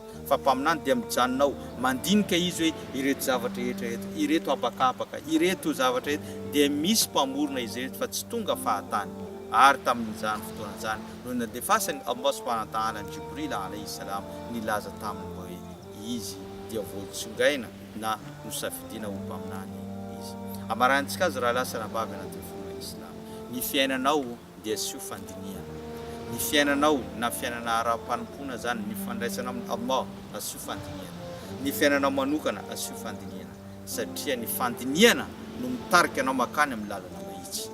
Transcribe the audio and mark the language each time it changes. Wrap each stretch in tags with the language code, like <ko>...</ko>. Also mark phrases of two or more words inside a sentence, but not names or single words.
<mg>Fa mpaminany dia mijanonao mandinika izy hoe ireto zavatra rehetra ireto abakabaka ireto zavatra rehetra dia misy mpamorona izy rehetra fa tsy tonga fahatany. Ary tamin'izany fotoana zany no nadefasany Allah</mg> <ar>سبحانه وتعالى</ar> <mg>ny Jibril</mg> <ar>عليه السلام</ar> <mg>nilaza taminy hoe izy dia voatsongaina na nosafidina ho mpaminany izy. Amarantsika azy raha lasa nabavy anatin'ny fomba Islam, ny fiainanao dia sy ho fandiniana, ny fiainanao na fiainana ara-panompona zany ny fandraisana amin'ny Allah asy ho fandiniana, ny fiainanao manokana asy ho fandiniana satria ny fandiniana no mitarika anao makany amin'ny lalana mahitsy.</mg>